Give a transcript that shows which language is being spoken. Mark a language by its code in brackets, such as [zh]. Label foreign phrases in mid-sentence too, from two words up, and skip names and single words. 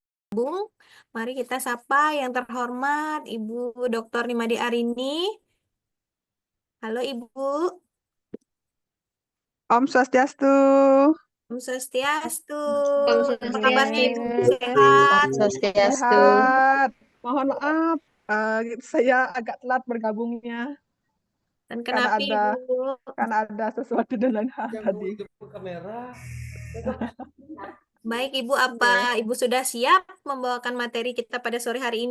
[id] Bung, mari kita sapa yang terhormat Ibu Dr. Nimade Arini. Halo Ibu, [sa] Om Swastiastu. Om Swastiastu. [id] Om Apa kabarnya Swastiastu. Ibu? Om Sehat? Swastiastu. Sehat. Mohon maaf, saya agak telat bergabungnya Dan karena kenapa ada Ibu? sesuatu dan lain hal tadi. Baik Ibu, apa Oke, Ibu sudah siap membawakan materi kita pada sore hari ini?